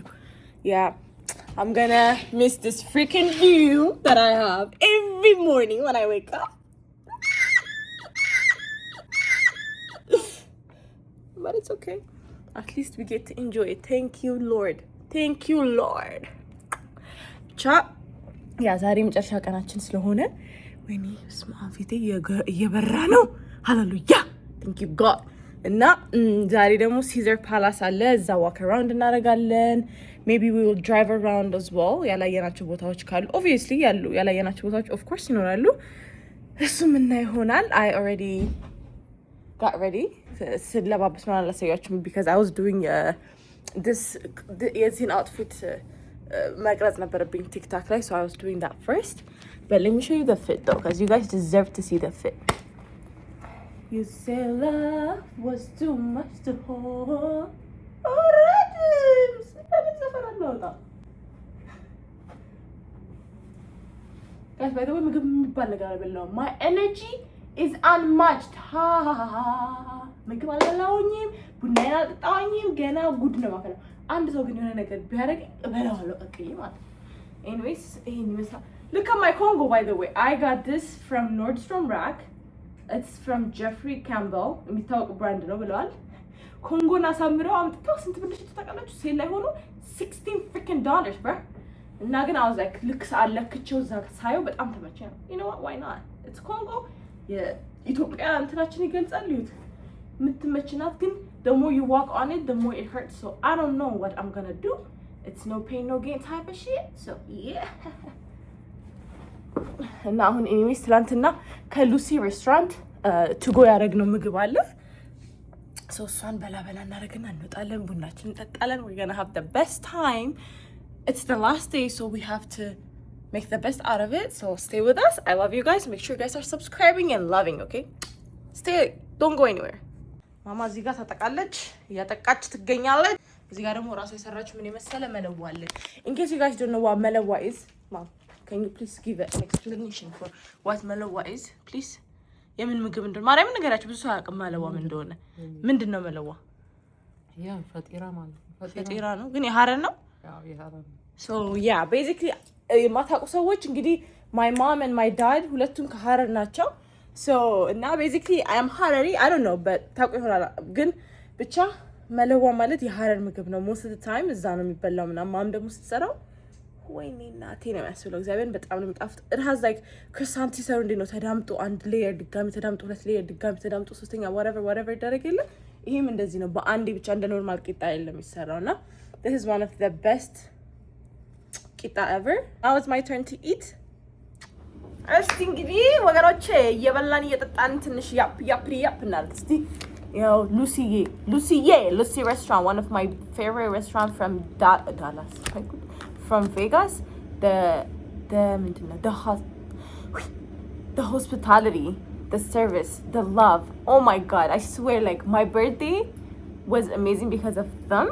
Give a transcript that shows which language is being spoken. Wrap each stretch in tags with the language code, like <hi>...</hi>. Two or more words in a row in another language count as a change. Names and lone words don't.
<en>Yeah, I'm gonna miss this freaking view that I have every morning when I wake up. But it's okay. At least we get to enjoy it. Thank you, Lord. Thank you, Lord.</en> <am>ቻ ያ ዛሬ መጨረሻ ቀናችን ስለሆነ ወይኔ ስማ ፊቴ እየበራ ነው። ሃሌሉያ</am> <en>thank you God።</en> <am>እና ዛሬ ደግሞ ሲዘር ፓላስ አለ። እዛ</am> <en>walk around</en> <am>እናደርጋለን።</am> <en>maybe we will drive around as well።</en> <am>ያላየናቸው ቦታዎች ካሉ ኦብቪየስሊ ያላየናቸው ቦታዎች</am> <en>of course</en> <am>ይኖራሉ። እሱም እና ይሆናል።</am> <en>I already got ready</en> <am>ስለባበስ ማለት ላሳያችሁ</am> <en>because I was doing this</en> <am>የዚህን outfit መቅረጽ ነበረብኝ ቲክታክ ላይ,</am> <en>so I was doing that first, but let me show you the fit though because you guys deserve to see the fit. You say love was too much to hold. Guys, by the way,</en> <am>ምግብ የሚባል ነገር አልበላሁም.</am> <en>My energy is unmatched.</en> <am>ምግብ አልበላሁኝም፣ ቡናዬን አልጠጣሁኝም፣ ገና ጉድ ነው ማፈላው። አንድ ሰው ግን የሆነ ነገር ቢያደርግ እበላዋለሁ ቀቅዬ ማለት ነው። ኤኒዌይስ ይሄን ይመስላል።</am> <en>Look at my Congo, by the way. I got this from Nordstrom Rack. It's from Jeffrey Campbell.</en> <am>የሚታወቅ ብራንድ ነው ብለዋል። ኮንጎን አሳምረው አምጥተው ስንት ብር ተጠቃላችሁ? ሴል ላይ ሆኖ $16 bro. እና ግን</am> <en>I was like</en> <am>ልክ አለክቸው እዛ ሳየው በጣም ተመቸኝ ነው።</am> <en>You know what? Why not? It's Congo.</en> <am>የኢትዮጵያ እንትናችን ይገልጻል። ይሁት የምትመችናት ግን</am> <en>the more you walk on it the more it hurts, so I don't know what I'm gonna do. It's no pain no gain type of shit, so yeah.</en> <am>እና አሁን ኤኒዌይስ ትላንትና ከሉሲ ሬስቶራንት</am> <en>to go</en> <am>ያደረግነው ምግብ አለ። so እሷን በላ እናደርግና እንወጣለን፣ ቡናችን እንጠጣለን።</am> <en>we're gonna have the best time. It's the last day, so we have to make the best out of it. So stay with us. I love you guys. Make sure you guys are subscribing and loving, okay? Stay, don't go anywhere.</en> <am>ማማ እዚህ ጋር ታጠቃለች፣ እያጠቃች ትገኛለች። እዚህ ጋር ደግሞ ራሱ የሰራችው ምን የመሰለ መለዋ አለ።</am> <en>In case you guys don't know what መለዋ is, Mom, can you please give an explanation for what መለዋ is, please?</en> <am>የምን ምግብ እንደሆነ ማርያም ነገራችሁ። ብዙ ሰው አያውቅም መለዋ ምን እንደሆነ። ምንድን ነው መለዋ? ያ ፈጢራ ማለት ነው። ፈጢራ ነው ግን የሀረር ነው። ያው የሀረር ነው።</am> <en>So yeah, basically</en> <am>የማታውቁ ሰዎች እንግዲህ</am> <en>my mom and my dad</en> <am>ሁለቱም ከሀረር ናቸው።</am> <en>So now basically I am Harari, I don't</en> <am>know, but ታውቁ ይሆናል። ግን ብቻ መለዋ ማለት የሀረር ምግብ ነው።</am> <en>most of the time</en> <am>እዛ ነው የሚበላው ምናምን። ማም ደግሞ ስትሰራው ወይኔ እናቴ ነው የሚያስብለው። እግዚአብሔር በጣም ነው የሚጣፍጥ።</am> <en>it has like</en> <am>ክሮሳንት ሲሰሩ እንዴት ነው ተዳምጦ አንድ ሌየር ድጋሚ ተዳምጦ ሁለት ሌየር ድጋሚ ተዳምጦ ሶስተኛ whatever ይደረግ የለ። ይሄም እንደዚህ ነው። በአንዴ ብቻ እንደ ኖርማል ቂጣ አይደለም የሚሰራው እና</am> <en>this is one of the best ቂጣ ever. Now it's my turn to eat.</en> <am>እስቲ እንግዲህ ወገኖቼ እየበላን እየጠጣን ትንሽ ያፕ እናድርግ እስቲ። ያው ሉሲ restaurant,</am> <en>one of my favorite restaurant from Dallas, from Vegas. The hospitality, the service, the love. Oh my god, I swear, like my birthday was amazing because of them.</en>